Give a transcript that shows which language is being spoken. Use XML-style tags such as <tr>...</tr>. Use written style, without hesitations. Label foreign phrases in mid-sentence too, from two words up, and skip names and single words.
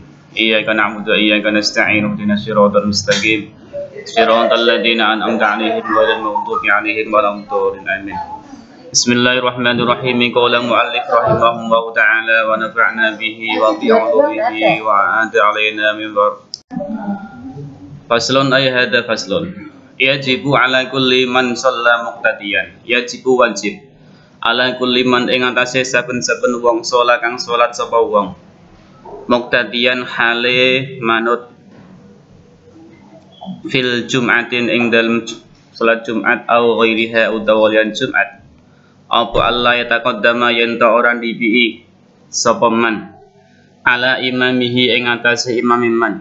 <ar>إياك نعبد وإياك نستعين اهدنا الصراط المستقيم. صراط الذين أنعمت عليهم غير المغضوب عليهم ولا الضالين. Amin. بسم الله الرحمن الرحيم. قال المؤلف رحمه الله تعالى ونفعنا به وبعلومه وأعاد علينا من ضر. فصل أي هذا فصل. يجب على كل من صلى مقتديا. يجب واجب على كل من</ar> <jv>ing atase saben-saben wong salat kang salat sapa wong muqtadiyan hale manut</jv> <ar>في الجمعة</ar> <jv>ing dalem salat Jumat</jv> <ar>أو غيرها</ar> <jv>utawa liyan Jumat apa</jv> <ar>الله يتقدم</ar> <jv>yen ta ora dibii sapa</jv> <ar>من على إمامه</ar> <jv>ing atase imam man</jv>